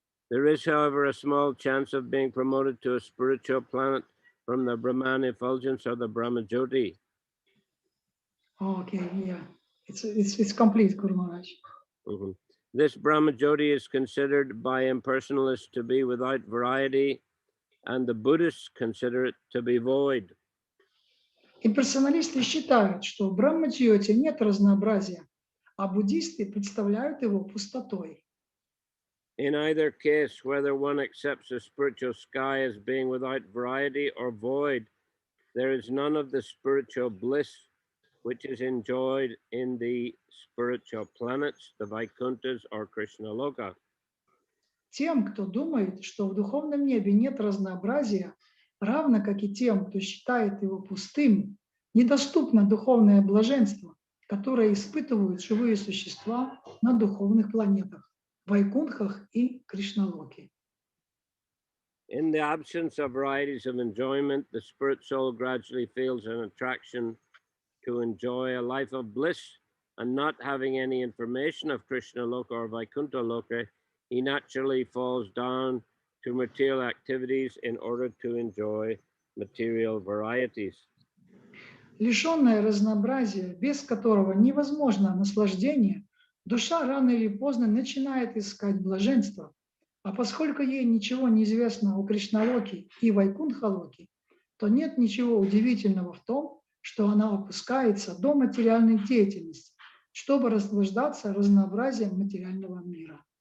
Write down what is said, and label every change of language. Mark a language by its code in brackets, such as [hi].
[en] There is, however, a small chance of being promoted to a spiritual planet from the Brahman effulgence or the Brahma Jyoti. Okay, yeah, it's complete, Guru Maharaj. Mm-hmm. This Brahma Jyoti is considered by impersonalists to be without variety, and the Buddhists consider it to be void. [ru] Имперсоналисты считают, что в Брахма-Джьоти нет разнообразия, а буддисты представляют его пустотой. [en] In either case, whether one accepts the spiritual sky as being without variety or void, there is none of the spiritual bliss which is enjoyed in the spiritual planets, the Vaikunthas or Krishna Loka. [ru] Тем, кто думает, что в духовном небе нет разнообразия, равно как и тем, кто считает его пустым, недоступно духовное блаженство, которое испытывают живые существа на духовных планетах, Вайкунхах и Кришналоке. [en] In the absence of varieties of enjoyment, the spirit soul gradually feels an attraction to enjoy a life of bliss, and not having any information of Krishna Loka or Vaikuntha Loka, he naturally falls down to material activities in order to enjoy material varieties. [ru] Лишенная разнообразия, без которого невозможно наслаждение, душа рано или поздно начинает искать блаженство. А поскольку ей ничего не известно о Кришналоке и Вайкунтхалоке, то нет ничего удивительного в том, что она опускается до материальной деятельности, чтобы наслаждаться разнообразием материального мира.